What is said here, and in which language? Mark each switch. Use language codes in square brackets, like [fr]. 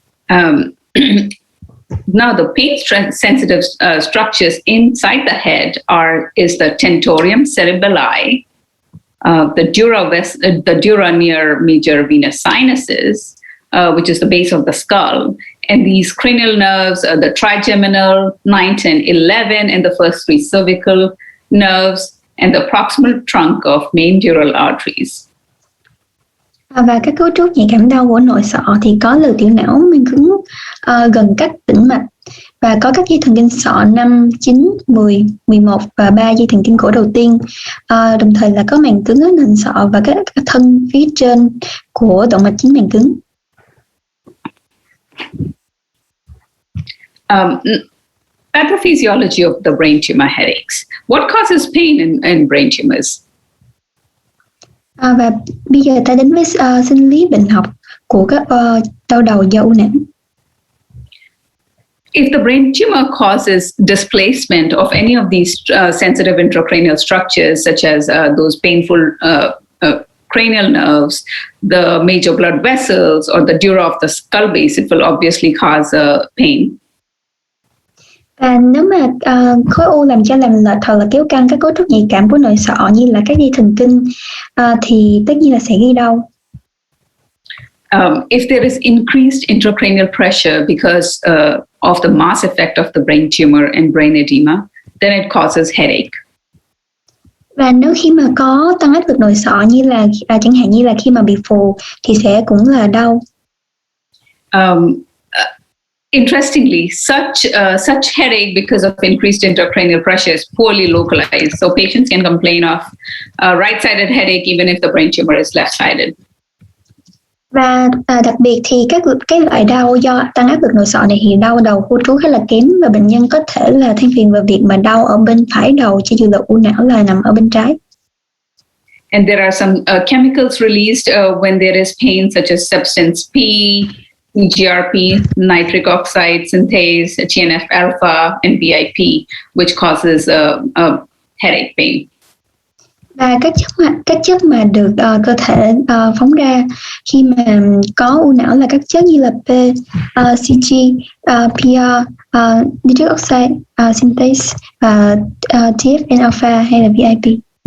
[en] Now, the pain-sensitive structures inside the head is the tentorium cerebelli, the dura near major venous sinuses, which is the base of the skull, and these cranial nerves are the trigeminal, 9, 10, 11, and the first 3 cervical nerves, and the proximal trunk of main dural arteries. [vi] Và các cấu trúc nhạy cảm đau của nội sọ thì có lều tiểu não màng cứng gần các tĩnh mạch, và có các dây thần kinh sọ 5, 9, 10, 11 và 3 dây thần kinh cổ đầu tiên. Đồng thời là có màng cứng ở nền sọ và các thân phía trên của động mạch chính màng cứng. [en] Pathophysiology of the brain tumor headaches. What causes pain in brain tumors? [vi] Và bây giờ ta đến với sinh lý bệnh học của các đau đầu do u não. [en] If the brain tumor causes displacement of any of these sensitive intracranial structures, such as those painful cranial nerves, the major blood vessels, or the dura of the skull base, it will obviously cause pain. [vi] Và nếu mà khối u làm cho lệch hoặc là kéo căng các cấu trúc nhạy cảm của nội sọ như là các dây thần kinh thì tất nhiên là sẽ gây đau. [en] If there is increased intracranial pressure because of the mass effect of the brain tumor and brain edema, then it causes headache. [vi] Và nếu khi mà có tăng áp lực nội sọ như là chẳng hạn như là khi mà bị phù thì sẽ cũng là đau. [en] Interestingly, such headache because of increased intracranial pressure is poorly localized. So patients can complain of right-sided headache even if the brain tumor is left-sided. [vi] Và đặc biệt thì cái loại đau do tăng áp lực nội sọ này thì đau đầu khu trú khá là kém, và bệnh nhân có thể là than phiền về việc mà đau ở bên phải đầu cho dù là u não là nằm ở bên trái. [en] And there are some chemicals released when there is pain, such as substance P, EGRP, nitric oxide synthase, TNF alpha, and BIP, which causes headache pain. [vi] Và các chất mà được cơ thể phóng ra khi mà có u não là các chất như là P, CG, PR, nitric oxide synthase và TFN alpha hay là VIP.